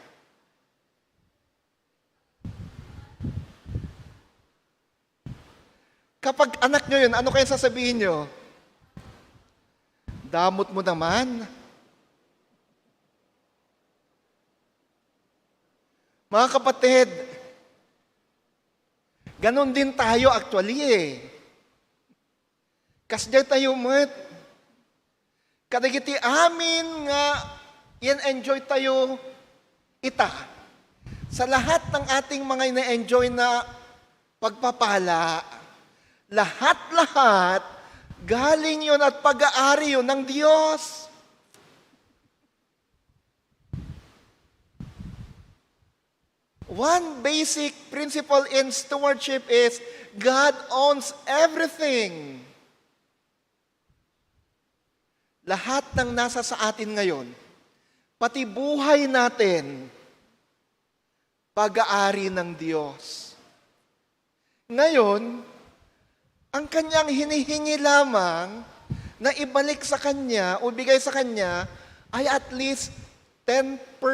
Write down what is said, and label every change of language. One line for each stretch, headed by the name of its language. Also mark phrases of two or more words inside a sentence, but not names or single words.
Filipino: Kapag anak nyo yun, ano kaya sasabihin nyo? Damot mo naman. Mga kapatid, ganon din tayo actually eh.
Iloko: Kasdyan tayo mat. Kadagiti amin nga in-enjoy tayo ita.
Filipino: Sa lahat ng ating mga ina-enjoy na pagpapala, lahat-lahat, galing yun at pag-aari yun ng Diyos.
English: One basic principle in stewardship is God owns everything.
Filipino: Lahat ng nasa sa atin ngayon, pati buhay natin, pag-aari ng Diyos. Ngayon, ang kanyang hinihingi lamang na ibalik sa kanya o bigay sa kanya ay
English: at least
Filipino: 10%.